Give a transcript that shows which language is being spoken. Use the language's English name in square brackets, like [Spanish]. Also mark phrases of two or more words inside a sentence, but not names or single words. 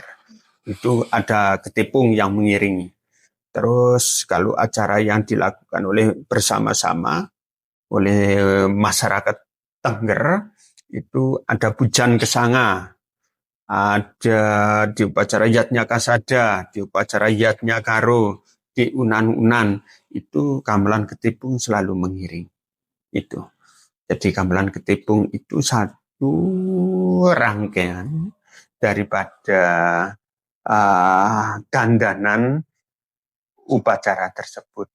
[Indonesian] Itu ada ketipung yang mengiringi. Terus kalau acara yang dilakukan oleh bersama-sama oleh masyarakat Tengger itu ada pujan kesanga, ada di upacara yatnya kasada, di upacara yatnya karo, di unan-unan itu gamelan ketipung selalu mengiring itu. Jadi gamelan ketipung itu satu rangkaian daripada dandanan upacara tersebut.